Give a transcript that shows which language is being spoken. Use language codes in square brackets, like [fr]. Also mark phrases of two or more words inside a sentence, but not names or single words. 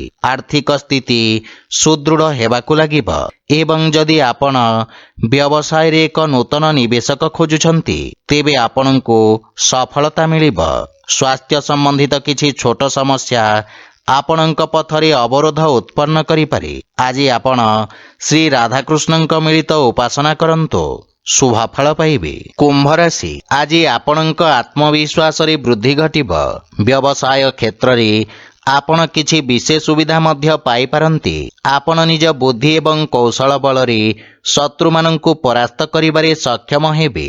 [or] ଆର୍ଥିକ ସ୍ଥିତି ସୁଦୃଢ଼ ହେବାକୁ ଲାଗିବ ଏବଂ ଯଦି ଆପଣ ବ୍ୟବସାୟ ରେ ଏକ ନୂତନ ନିବେଶକ ଖୋଜୁଛନ୍ତି ତେବେ ଆପଣଙ୍କୁ ସଫଳତା ମିଳିବ। ସ୍ୱାସ୍ଥ୍ୟ ସମ୍ବନ୍ଧିତ କିଛି ଛୋଟ ସମସ୍ୟା ଆପଣଙ୍କ ପଥରେ ଅବରୋଧ ଉତ୍ପନ୍ନ କରିପାରେ। ଆଜି ଆପଣ ଶ୍ରୀ ରାଧାକୃଷ୍ଣଙ୍କ ମିଳିତ ଉପାସନା କରନ୍ତୁ ଶୁଭଫଳ ପାଇବେ। କୁମ୍ଭ ରାଶି ଆଜି ଆପଣଙ୍କ ଆତ୍ମବିଶ୍ୱାସ ରେ ବୃଦ୍ଧି ଘଟିବ। ବ୍ୟବସାୟ କ୍ଷେତ୍ର ରେ ଆପଣ କିଛି ବିଶେଷ ସୁବିଧା ମଧ୍ୟ ପାଇ ପାରନ୍ତି। ଆପଣ ନିଜ ବୁଦ୍ଧି ଏବଂ କୌଶଳ ବଳ ରେ ଶତ୍ରୁ ମାନଙ୍କୁ ପରାସ୍ତ କରିବାରେ ସକ୍ଷମ ହେବେ।